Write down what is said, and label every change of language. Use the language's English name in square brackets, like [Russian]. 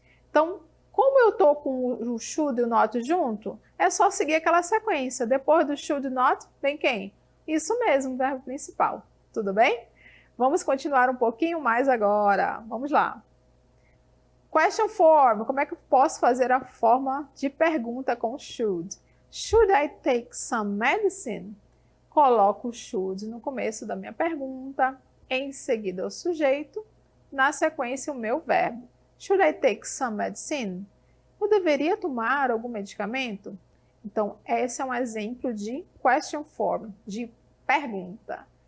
[Portuguese] Então, como eu estou com o should e o not junto, é só seguir aquela sequência. Depois do should not, vem quem? Isso mesmo, o verbo principal. Tudo bem? Vamos continuar um pouquinho mais agora. Vamos lá. Question form. Como é que eu posso fazer a forma de pergunta com should? [English] Should I take some medicine? [Portuguese] Coloco o should no começo da minha pergunta, em seguida o sujeito, na sequência o meu verbo. [English] Should I take some medicine? [Portuguese] Eu deveria tomar algum medicamento? Então, esse é um exemplo de question form, de pergunta.